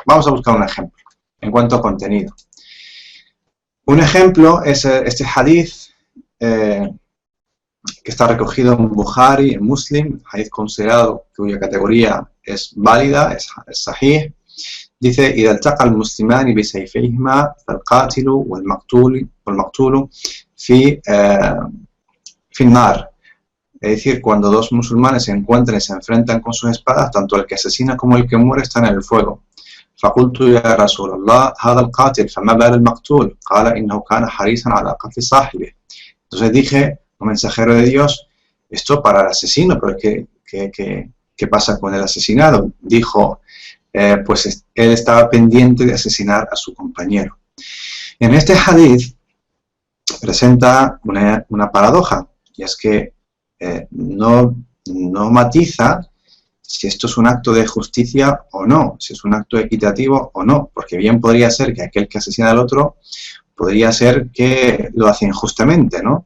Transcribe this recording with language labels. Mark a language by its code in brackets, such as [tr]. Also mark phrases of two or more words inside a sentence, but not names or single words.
[es] Vamos a buscar un ejemplo en cuanto a contenido. Un ejemplo es este hadith que está recogido en Bukhari, en Muslim, hadith considerado cuya categoría es válida, es sahih. Dice: [ar] إذا التقى المسلمان بسيفيهما فالقاتل والمقتول في النار. [es] Es decir, cuando dos musulmanes se encuentran y se enfrentan con sus espadas, tanto el que asesina como el que muere están en el fuego. [ar] فقلت يا رسول الله هذا القاتل فما بال المقتول قال إنه كان حريصا على قتل صاحبه. [es] Entonces dije, mensajero de Dios, esto para el asesino, pero ¿qué pasa con el asesinado? Dijo, pues él estaba pendiente de asesinar a su compañero. En este hadith presenta una paradoja, y es que no matiza si esto es un acto de justicia o no, si es un acto equitativo o no, porque bien podría ser que aquel que asesina al otro podría ser que lo hace injustamente, ¿no?